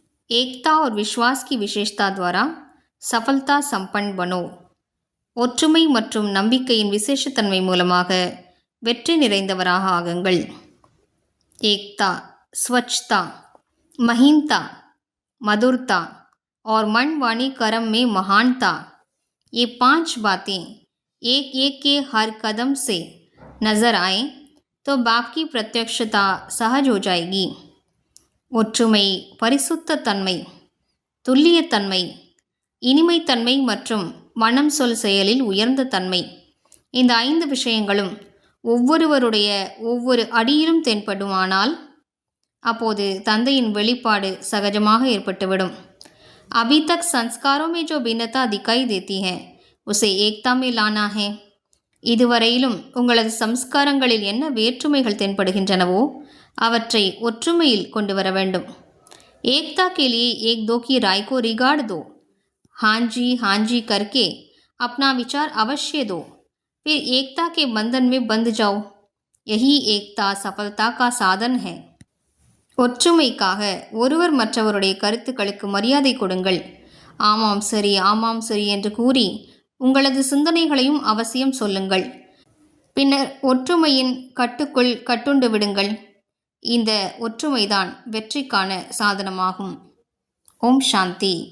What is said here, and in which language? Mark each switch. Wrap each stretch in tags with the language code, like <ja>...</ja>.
<hi>एकता और विश्वास की विशेषता द्वारा सफलता संपन्न बनो।</hi> <ta>ஒற்றுமை மற்றும் நம்பிக்கையின் விசேஷத்தன்மை மூலமாக வெற்றி நிறைந்தவராக ஆகுங்கள்.</ta> <hi>एकता, स्वच्छता, महीनता, मधुरता और मन वाणी कर्म में महानता, ये 5 बातें एक एक के हर कदम से नजर आए तो बाप की प्रत्यक्षता सहज हो जाएगी.</hi> <ta>ஒற்றுமை, பரிசுத்த தன்மை, துல்லியத்தன்மை, இனிமைத்தன்மை மற்றும் மனம் சொல் செயலில் உயர்ந்த தன்மை, இந்த 5 விஷயங்களும் ஒவ்வொருவருடைய ஒவ்வொரு அடியிலும் தென்படுமானால் அப்போது தந்தையின் வெளிப்பாடு சகஜமாக ஏற்பட்டுவிடும்.</ta> <hi>अभी तक संस्कारों में जो भिन्नता दिखाई देती है उसे एकता में लाना है.</hi> <ta>இதுவரையிலும் உங்களது சம்ஸ்காரங்களில் என்ன வேற்றுமைகள் தென்படுகின்றனவோ அவற்றை ஒற்றுமையில் கொண்டு வர வேண்டும்.</ta> <hi>एकता के लिए एक दो की राय को रिगाड़ दो. हाँ जी करके अपना विचार अवश्य दो. फिर एकता के बंधन में बंध जाओ. यही एकता सफलता का साधन है.</hi> <ta>ஒற்றுமைக்காக ஒருவர் மற்றவருடைய கருத்துக்களுக்கு மரியாதை கொடுங்கள். ஆமாம் சரி என்று கூறி உங்களது சிந்தனைகளையும் அவசியம் சொல்லுங்கள். பின்னர் ஒற்றுமையின் கட்டுக்குள் கட்டுண்டு விடுங்கள். இந்த ஒற்றுமைதான் வெற்றிக்கான சாதனமாகும். ஓம் சாந்தி.</ta>